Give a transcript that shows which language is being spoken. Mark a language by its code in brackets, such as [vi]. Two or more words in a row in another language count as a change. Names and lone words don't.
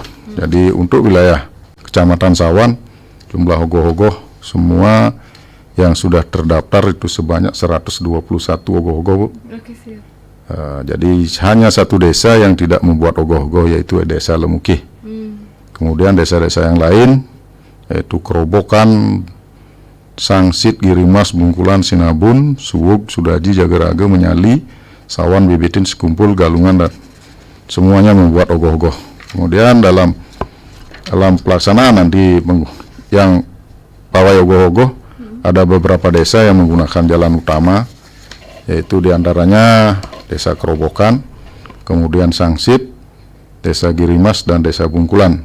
[id] Jadi untuk wilayah Kecamatan Sawan, jumlah ogoh-ogoh semua yang sudah terdaftar itu sebanyak 121 ogoh-ogoh. Oke, siap. Jadi hanya satu desa yang tidak membuat ogoh-ogoh, yaitu Desa Lemukih. Kemudian desa-desa yang lain yaitu Kerobokan, Sangsit, Girimas, Bungkulan, Sinabun, Suwug, Sudaji, Jagaraga, Menyali, Sawan, Bibitin, Sekumpul, Galungan, dan semuanya membuat ogoh-ogoh. Kemudian dalam pelaksanaan nanti yang pawai ogoh-ogoh ada beberapa desa yang menggunakan jalan utama, yaitu diantaranya Desa Kerobokan, kemudian Sangsit, Desa Girimas, dan Desa Bungkulan.